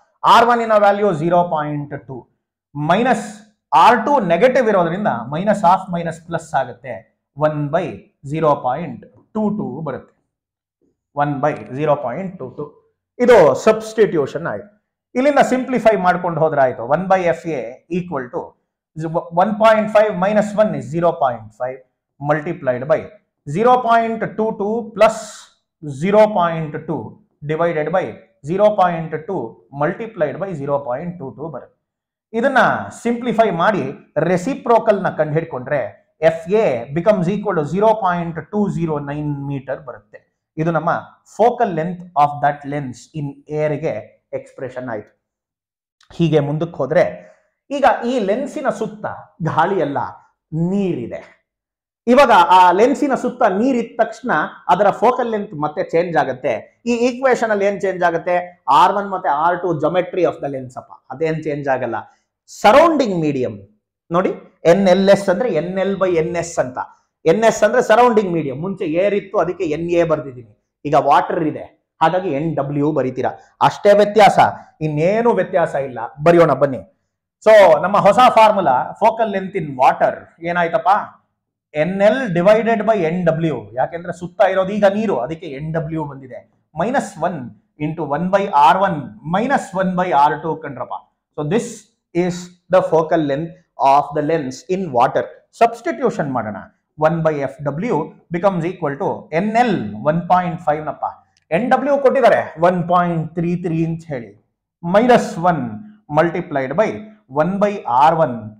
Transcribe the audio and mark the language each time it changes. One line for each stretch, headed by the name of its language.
Kannada: R1 ಇನ value 0.2 minus R2 negative ಇರೋದ್ರಿಂದ minus half minus plus ಆಗುತ್ತೆ, 1/0.22 ಬರುತ್ತೆ. 1/0.22. ಇದು ಸಬ್ಸ್ಟಿಟ್ಯೂಷನ್ ಆಯ್ತು. ಇಲ್ಲಿಂದ ಸಿಂಪ್ಲಿಫೈ ಮಾಡ್ಕೊಂಡು ಹೋದ್ರೆ ಆಯ್ತು
English: 1/FA equal to 1.5 minus 1 is 0.5 multiplied by 0.22 plus 0.2 divided by 0.2 multiplied by 0.22 ಬರುತ್ತೆ.
Kannada: ಇದನ್ನ ಸಿಂಪ್ಲಿಫೈ ಮಾಡಿ ರೆಸಿಪ್ರೋಕಲ್ ನ ಕಂಡು ಹಿಡ್ಕೊಂಡ್ರೆ
English: FA becomes equal to
Kannada: 0.209 metre ಬರುತ್ತೆ. ಇದು ನಮ್ಮ
English: focal length of that lens in air
Kannada: ಗೆ ಎಕ್ಸ್ಪ್ರೆಷನ್ ಆಯ್ತು. ಹೀಗೆ ಮುಂದಕ್ಕೆ ಹೋದ್ರೆ ಈಗ ಈ ಲೆನ್ಸಿನ ಸುತ್ತ ಗಾಳಿ ಅಲ್ಲ ನೀರಿದೆ. ಇವಾಗ ಆ ಲೆನ್ಸಿನ ಸುತ್ತ ನೀರಿದ್ದ ತಕ್ಷಣ ಅದರ ಫೋಕಲ್ ಲೆಂತ್ ಮತ್ತೆ ಚೇಂಜ್ ಆಗುತ್ತೆ. ಈ ಈಕ್ವೇಶನ್ ಅಲ್ಲಿ ಏನ್ ಚೇಂಜ್ ಆಗುತ್ತೆ? R1 ಮತ್ತೆ R2 geometry of the lens ಅಪ್ಪ, ಅದೇನ್ ಚೇಂಜ್ ಆಗಲ್ಲ. ಸರೌಂಡಿಂಗ್ ಮೀಡಿಯಂ ನೋಡಿ, NLS ಅಂದ್ರೆ NL/NS ಅಂತ. NS ಅಂದ್ರೆ ಸರೌಂಡಿಂಗ್ ಮೀಡಿಯಂ. ಮುಂಚೆ ಏರ್ ಇತ್ತು, ಅದಕ್ಕೆ NA ಬರ್ದಿದ್ದೀನಿ. ಈಗ ವಾಟರ್ ಇದೆ, ಹಾಗಾಗಿ NW ಬರೀತೀರಾ. ಅಷ್ಟೇ ವ್ಯತ್ಯಾಸ, ಇನ್ನೇನು ವ್ಯತ್ಯಾಸ ಇಲ್ಲ. ಬರೆಯೋಣ ಬನ್ನಿ. ಸೊ ನಮ್ಮ ಹೊಸ formula focal length in water ಏನಾಯ್ತಪ್ಪ? NL divided by NW. ಯಾಕೆಂದ್ರೆ ಸುತ್ತ ಇರೋದು ಈಗ ನೀರು, ಅದಕ್ಕೆ NW ಬಂದಿದೆ.
English: -1 into 1/R1 minus 1/R2 ಕಂಡ್ರಪ್ಪ. So this is the focal length of the lens in water.
Kannada: Substitution ಮಾಡೋಣ.
English: 1/FW becomes equal to NL 1.5 ನಪ್ಪ.
Kannada: NW ಕೊಟ್ಟಿದ್ದಾರೆ 1.33 ಅಂತ ಹೇಳಿ, -1 multiplied by 1/R1.